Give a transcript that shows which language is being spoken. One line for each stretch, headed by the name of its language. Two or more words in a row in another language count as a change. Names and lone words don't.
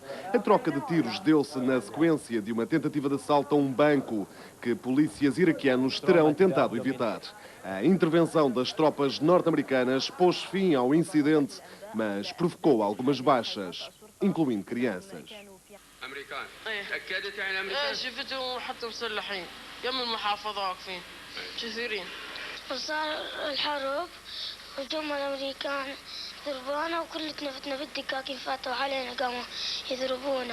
Portuguese: A troca de tiros deu-se na sequência de uma tentativa de assalto a um banco que polícias iraquianos terão tentado evitar. A intervenção das tropas norte-americanas pôs fim ao incidente, mas provocou algumas baixas, incluindo crianças.
Arabic: وصار الحرب وجم الامريكان ضربونا وكل تنفتنا بالدكاكين فاتوا علينا قاموا يضربونا.